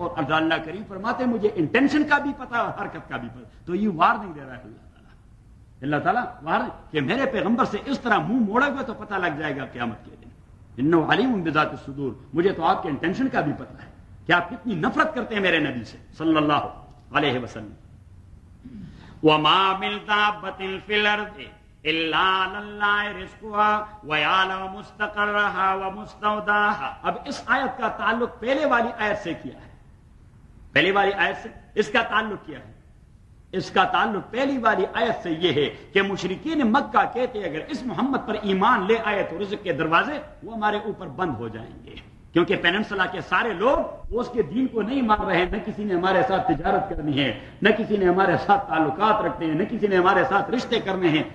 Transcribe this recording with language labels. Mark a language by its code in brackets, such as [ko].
[ur] اور ارض اللہ کریم فرماتے ہیں مجھے انٹینشن کا بھی پتا اور حرکت کا بھی پتا, تو یہ وار نہیں دے رہا ہے اللہ تعالیٰ وار کہ میرے پیغمبر سے اس طرح منہ موڑے گا تو پتہ لگ جائے گا قیامت کے دن. [ar] انہو علیم بذات الصدور, [ur] مجھے تو آپ کے انٹینشن کا بھی پتہ ہے کہ آپ کتنی نفرت کرتے ہیں میرے نبی سے صلی اللہ علیہ وسلم. [ar] وما من دابۃ فی الارض الا للہ رزقها ویعلم مستقرها ومستودعها. [ur] اب اس آیت کا تعلق پہلے والی آیت سے کیا ہے, پہلے والی آیت سے اس کا تعلق کیا ہے, اس کا تعلق پہلی والی آیت سے یہ ہے کہ مشرکین مکہ کہتے اگر اس محمد پر ایمان لے آئے تو رزق کے دروازے وہ ہمارے اوپر بند ہو جائیں گے, کیونکہ پیننسلا کے سارے لوگ اس کے دین کو نہیں مان رہے, نہ کسی نے ہمارے ساتھ تجارت کرنی ہے, نہ کسی نے ہمارے ساتھ تعلقات رکھنے ہیں, نہ کسی نے ہمارے ساتھ رشتے کرنے ہیں.